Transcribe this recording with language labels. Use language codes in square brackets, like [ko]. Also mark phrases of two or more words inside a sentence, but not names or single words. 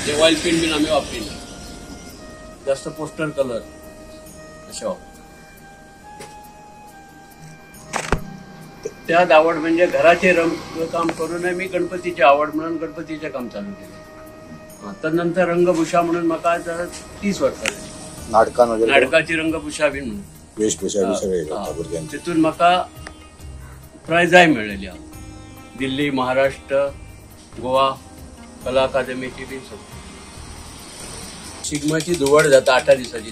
[kok] जे [en] oil paint [kok] बीन आम्ही वापरिना. जास्त [en] poster colour [kok] असे वापरतात. [mr] त्यात आवड म्हणजे घराचे रंग काम करून मी गणपतीची आवड म्हणून गणपतीचे काम चालू केले. [kok] तर नंतर रंगभूषा म्हणून म्हाका 30 वर्सां जाली. नाटकाची रंगभूषा बीन म्हणून वेशभूषा सगळे तितून म्हाका प्रायजाय मेळिल्ली. दिल्ली, महाराष्ट्र, गोवा कला अकादमीची बी शिगम्याची धुवड जाता 8 दिसाची.